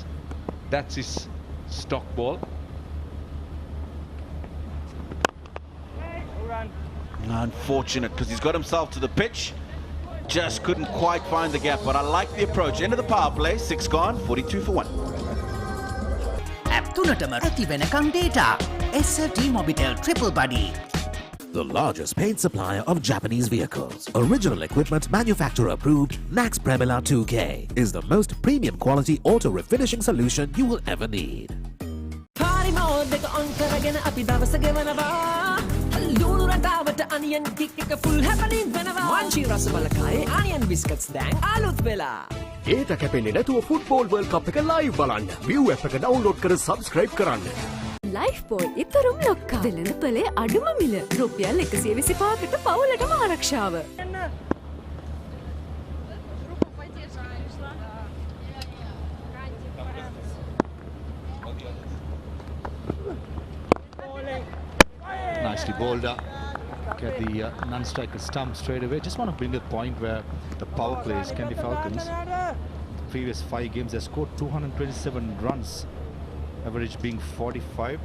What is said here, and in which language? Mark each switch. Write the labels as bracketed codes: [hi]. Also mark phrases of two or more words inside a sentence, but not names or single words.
[en] That's his stock ball. Unfortunate, because he's got himself to the pitch. Just couldn't quite find the gap, but I like the approach. End of the power play, 6 gone, 42 for 1. [si] App තුනටම ඇති වෙනකම් data. SLT Mobitel Triple Buddy. [en] The largest paint supplier of Japanese vehicles, original equipment manufacturer approved, Nax Premila 2K is the most premium quality auto refinishing solution you will ever need. Party mode [si] එක on කරගෙන අපි දවස ගෙවනවා. ලුණු රටාවට [en] onion kick [si] එක [en] full happening [si] වෙනවා. Manchi රස බලකායේ [en] onion biscuits [si] දැන් අලුත් වෙලා. ඒත කැපෙන්නේ නැතුව [en] football world cup [si] එක live බලන්න. View app එක download කර subscribe කරන්න. ලයිෆ් බෝයි ඉතරුම් ලොක්කා. වෙළඳ පොලේ අඩුම මිල. රුපියල් 125කට පවුලටම ආරක්ෂාව. [en] Nicely bowled up. Get the non-striker stump straight away. Just want to bring the point where the power plays, Kandy Falcons, the previous 5 games, they scored 227 runs, average being 45.